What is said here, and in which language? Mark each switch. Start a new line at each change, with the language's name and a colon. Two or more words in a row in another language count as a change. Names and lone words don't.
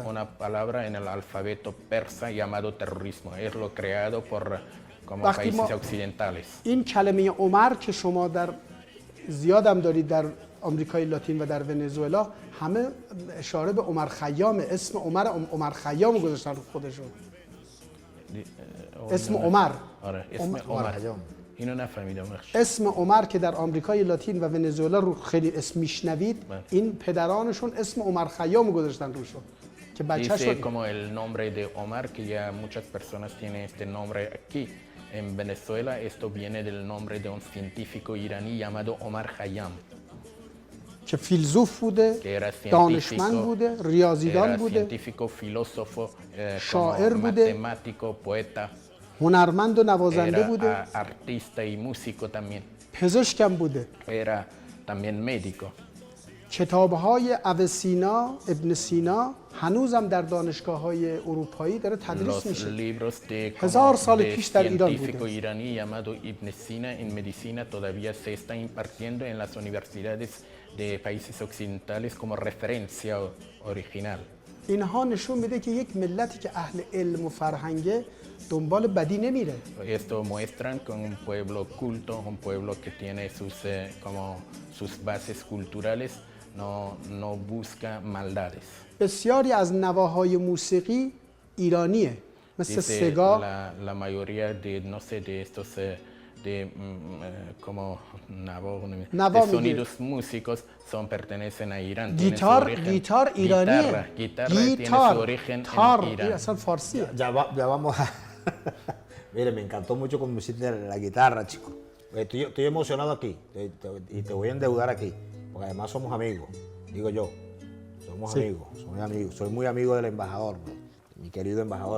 Spanish: una palabra en el alfabeto persa llamado terrorismo. Es lo creado por como
Persian: وقتی
Spanish: países
Persian: ما
Spanish: occidentales.
Persian: این کلمه عمر که شما در زیادم دارید در آمریکای لاتین و در ونزوئلا همه اشاره به عمر خیام، اسم عمر خیام گذاشتن رو خودشون. اسم عمر. آره اسم عمر. اینو نفهمیدم. اسم عمر که در آمریکای لاتین و ونزوئلا رو خیلی اسم میشنوید این پدرانشون اسم عمر خیام گذاشتن روشون که بچه‌شون
Spanish: Dice como el nombre de Omar, que ya muchas personas tienen este nombre aquí. En Venezuela esto viene del nombre de un científico iraní llamado Omar Khayyam.
Persian: که فیلسوف بوده، که era دانشمند
Spanish: científico,
Persian: بوده، ریاضیدان
Spanish: Era
Persian: بوده،
Spanish: científico, filósofo,
Persian: شاعر
Spanish: como
Persian: بوده،
Spanish: matemático, poeta.
Persian: هنرمند و نوازنده بوده،
Spanish: Era artista y músico también.
Persian: پزشکم بوده.
Spanish: Era también médico.
Persian: کتاب‌های اوسینا، ابن سینا هنوزم در دانشگاه‌های اروپایی داره تدریس
Spanish: Los
Persian: میشه.
Spanish: libros de,
Persian: هزار
Spanish: como
Persian: سال
Spanish: de
Persian: پیش در ایران
Spanish: científico
Persian: بوده.
Spanish: iraní llamado Ibn Sina en medicina todavía se está impartiendo en las universidades de países occidentales como referencia original.
Persian: اینها نشون میده که یک ملتی که اهل علم و فرهنگه دنبال بدی نمیره.
Spanish: Esto muestran que un pueblo culto, un pueblo que tiene como sus bases culturales, no busca maldades.
Persian: بسیاری از نواهای موسیقی ایرانیه مثل
Spanish: Dice
Persian: سگا،
Spanish: la mayoría de, no sé, de estos como Nabo de sonidos músicos pertenecen a Irán. Tienen su
Persian: گیتار
Spanish: origen-
Persian: گیتار ایرانیه.
Spanish: Guitarra tiene su origen
Persian: تار
Spanish: en
Persian: این
Spanish: Irán.
Persian: اصلا فارسیه.
Spanish: Ya vamos a... Mire, me encantó mucho como hiciste la guitarra, chico. Estoy emocionado aquí y te voy a endeudar aquí, porque además somos amigos, digo yo. Somos amigos. Soy muy amigo del embajador, ¿no? Mi querido embajador.